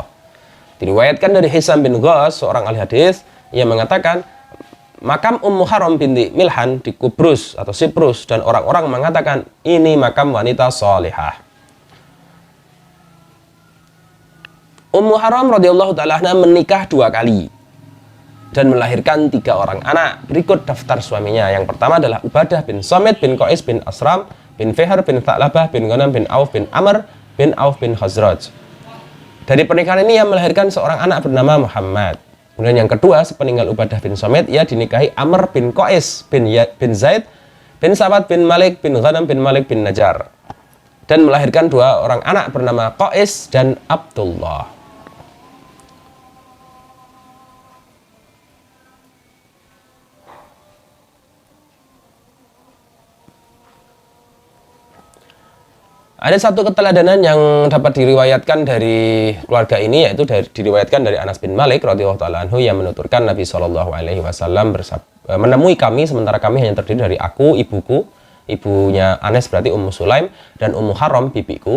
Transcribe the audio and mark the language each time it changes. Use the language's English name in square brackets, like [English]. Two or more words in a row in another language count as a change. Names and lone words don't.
[Indonesian] Diriwayatkan dari Hisam bin Ghas, seorang ahli hadis, ia mengatakan, makam Ummu Haram binti Milhan di Kubrus atau Siprus, dan orang-orang mengatakan ini makam wanita salihah. Ummu Haram [Arabic] رضي الله تعالى عنها [Indonesian] menikah 2 kali dan melahirkan 3 orang anak. Berikut daftar suaminya. Yang pertama adalah Ubadah bin Samit bin Qais bin Asram bin Fihr bin Tha'labah bin Ghanam bin Auf bin Amr bin Auf bin Khazraj. Dari pernikahan ini ia melahirkan seorang anak bernama Muhammad. Kemudian yang kedua, sepeninggal Ubadah bin Samit, ia dinikahi Amr bin Qais bin Zaid bin Sa'ad bin Malik bin Ghanam bin Malik bin Najjar, dan melahirkan 2 orang anak bernama Qais dan Abdullah. Ada satu keteladanan yang dapat diriwayatkan dari keluarga ini, yaitu diriwayatkan dari Anas bin Malik [Arabic] رضي الله تعالى عنه [Indonesian] yang menuturkan Nabi [Arabic] صلى الله عليه وسلم [Indonesian] menemui kami sementara kami hanya terdiri dari aku, ibuku, ibunya Anas berarti Ummu Sulaim, dan Ummu Haram bibiku.